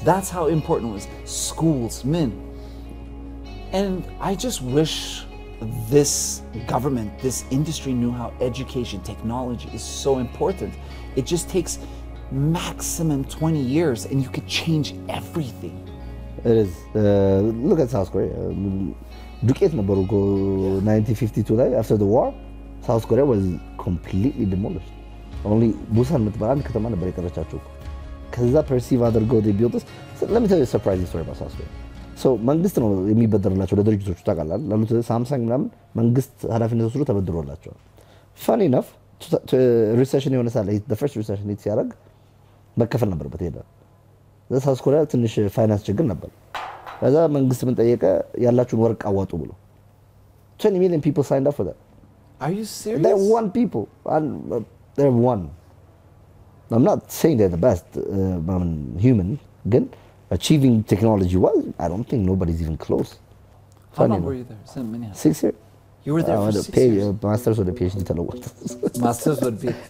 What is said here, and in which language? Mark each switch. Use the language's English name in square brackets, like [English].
[English] That's how important it was. Schools, men. And I just wish this government, this industry knew how education, technology is so important. It just takes maximum 20 years and you could change everything. It is. Look at South Korea. [Amharic] ዱቄት ነበሩ 1952 ላይ [English] after the war, South Korea was completely demolished. [Amharic] Only Busan የምትባል አንድ ከተማ ነበር የቀረቻቸው። ከዛ perceive አድርገው [English] they built this. So, let me tell you a surprising story about South Korea. [Amharic] So መንግስት ነው የሚበደርላቸው ለድርጅቶቹ ታውቃለህ ላሉት ሳምሰንግ ምናምን መንግስት ኃላፊነት ወስዶ ተበድሮላቸዋል። [English] Funny enough, [Amharic] recession የሆነ ሳለ [English] the first recession hit [Amharic] ሲያደርግ መከፈል ነበርበት ሄደ። ሳውዝ ኮሪያ ትንሽ ፋይናንስ ችግር ነበር። ከዛ መንግስት ምን ጠየቀ ያላችሁን ወርቅ አዋጡ ብሎ [English] 20 million people signed up for that. Are you serious? They're one people. They're one. I'm not saying they're the best human, again, achieving technology wise, I don't think nobody's even close. How long were you there? 6 years. You were there for 6 years? Masters or the PhD ተለወጠ. Masters would be.